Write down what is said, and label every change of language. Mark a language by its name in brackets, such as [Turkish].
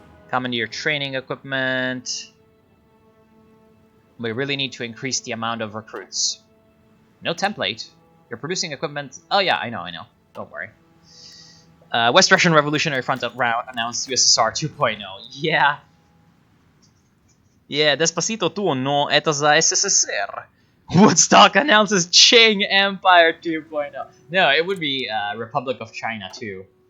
[English] Commandeer training equipment. We really need to increase the amount of recruits. No template. You're producing equipment. Oh yeah, I know. Don't worry. West Russian Revolutionary Front announced USSR 2.0. Yeah. Yeah, Despacito 2, [Russian] это за СССР. [English] Woodstock announces Qing Empire 2.0. No, it would be Republic of China 2.